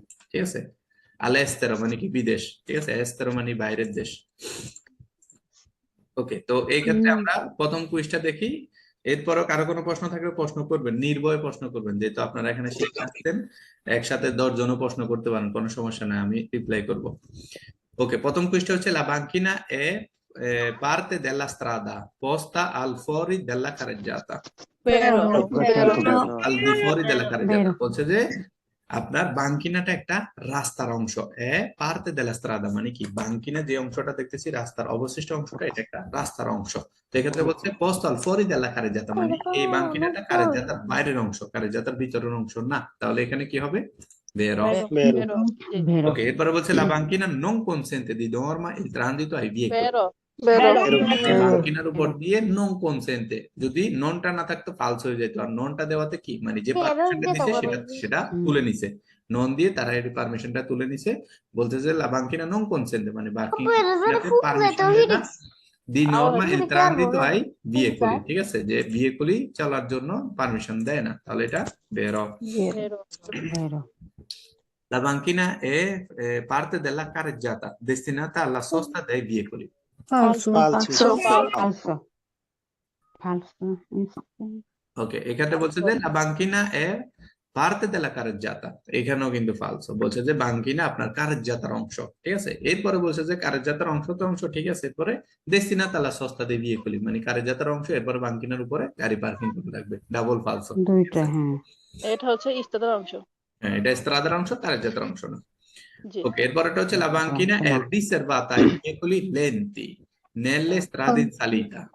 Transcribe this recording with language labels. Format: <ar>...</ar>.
<bn>ঠিক আছে, আলে এস্তেরো মানে কি বিদেশ। ঠিক আছে, এস্তেরো মানে বাইরের দেশ। ওকে, তো এই ক্ষেত্রে আমরা প্রথম কুইজটা দেখি। এরপরও কারো কোনো প্রশ্ন থাকলে প্রশ্ন করবেন, নির্ভয়ে প্রশ্ন করবেন, যেহেতু আপনারা এখানে শিখতে আসছেন। একসাথে 10 জনও প্রশ্ন করতে পারেন, কোনো সমস্যা নাই, আমি রিপ্লাই করব। ওকে, প্রথম কুইজটা হচ্ছে লা বাঙ্কিনা</bn> <it>এ parte della strada posta al fuori della carreggiata, pero al di fuori della carreggiata।</it> <bn>বলছে যে আপনার বাঙ্কিনাটা একটা রাস্তার অংশ। পার্তে দেলা স্ট্রাদা, মানে কি বাঙ্কিনা যে অংশটা দেখতেছি রাস্তার অবশিষ্ট অংশটা, এটা একটা রাস্তার অংশ। তো এক্ষেত্রে বলছে পোস্তাল ফরি দেলা কারেজাতা, মানে এই বাঙ্কিনাটা কারেজাতার বাইরের অংশ, কারেজাতার ভিতরের অংশ না। তাহলে এখানে কি হবে? ভেরো।</bn> <it>pero</it> <bn>ওকে, এরপরে বলছে লা বাঙ্কিনা</bn> <it>non consente di norma il transito ai veicoli, pero</it> <bn>এই বাঙ্কিনার উপর দিয়ে নন কনসেন্টে, যদি ননটা না থাকতো ফালস হয়ে যেত। আর ননটা দেওয়াতে কি মানে যে পারমিশনটা দিছে সেটা সেটা তুলে নিছে, নন দিয়ে তারা এই পারমিশনটা তুলে নিছে। বলতেছে লা বাঙ্কিনা নন কনসেন্টে, মানে বাঙ্কিনাতে পারমিশন দেয় না দি নর্মা ইল ট্রানজিটো আই ভিএকুলি। ঠিক আছে, যে ভিএকুলি চলার জন্য পারমিশন দেয় না, তাহলে এটা বেরো।</bn> <it>La banchina è parte della carreggiata destinata alla sosta dei veicoli. Falso. falso Falso.</it> <bn>ওকে, এখানে বলছে যে</bn> <it>la banchina è parte della carreggiata,</it> <bn>এখানেও কিন্তু ফালসো। বলছে যে বাঙ্কিনা আপনার কারেজ্জাতার অংশ। ঠিক আছে, এরপরে বলছে যে কারেজ্জাতার অংশ তো অংশ, ঠিক আছে, এরপরে</bn> <it>destinata alla sosta dei veicoli,</it> <bn>মানে কারেজ্জাতার অংশ, এরপরে বাঙ্কিনার উপরে গাড়ি পার্কিং করতে লাগবে, ডাবল ফালসো। দুইটা, হ্যাঁ। এটা হচ্ছে ইস্তাদার অংশ। হ্যাঁ, এটা স্ত্রাদার অংশ, কারেজ্জাতার অংশ না। জি ওকে, এরপরটা হচ্ছে</bn> <it>la banchina è riservata ai veicoli lenti nelle strade in salita।</it>